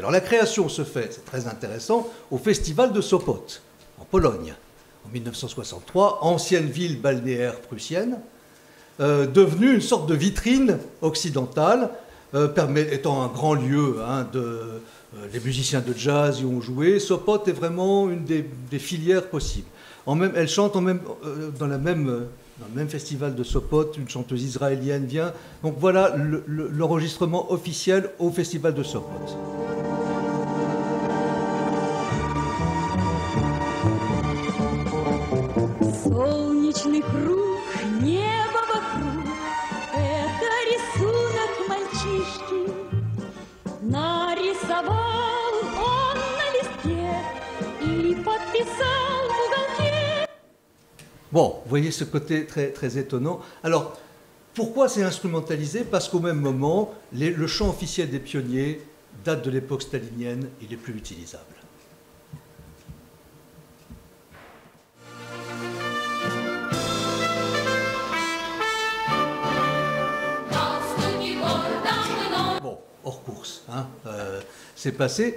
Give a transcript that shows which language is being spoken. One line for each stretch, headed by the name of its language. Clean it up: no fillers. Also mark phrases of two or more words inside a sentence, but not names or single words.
French: Alors la création se fait, c'est très intéressant, au festival de Sopot, en Pologne, en 1963, ancienne ville balnéaire prussienne, devenue une sorte de vitrine occidentale, étant un grand lieu les musiciens de jazz y ont joué. Sopot est vraiment une des filières possibles. Elle chante dans le même festival de Sopot, une chanteuse israélienne vient. Donc voilà l'enregistrement officiel au festival de Sopot.
Russian: Солнечный круг, небо вокруг, это рисунок мальчишки. Нарисовал он на листке и подписал в уголке.
French: Bon, vous voyez ce côté très, très étonnant. Alors, pourquoi c'est instrumentalisé? Parce qu'au même moment, le chant officiel des pionniers date de l'époque stalinienne, il est plus utilisable. Hors course, c'est passé.